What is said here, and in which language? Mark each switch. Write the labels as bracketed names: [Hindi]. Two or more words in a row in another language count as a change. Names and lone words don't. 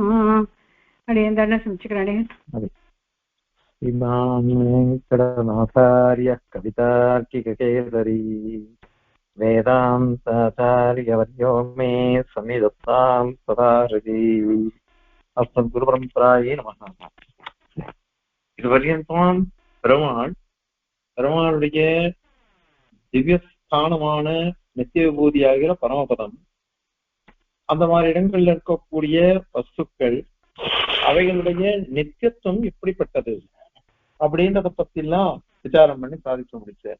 [Sanskrit] अडियन समिच्चिकरणे इमां वेङ्कटनाथार्य कवितार्किककेसरी वेदान्ताचार्यवर्यो मे सन्निधत्तां सदाहृदि. अस्मद्गुरुपरम्परायै நமः. [Tamil] இதுவரையும் பெருமாளுடைய திவ்யஸ்தானமான நித்திய விபூதியாகிற பரமபதம், அந்த மாதிரி இடங்கள்ல இருக்கக்கூடிய வஸ்துக்கள் அவைகளுடைய நித்தியத்துவம் எப்படிப்பட்டது அப்படின்றத பத்தி எல்லாம் விசாரம் பண்ணி சாதிக்க முடிச்சார்.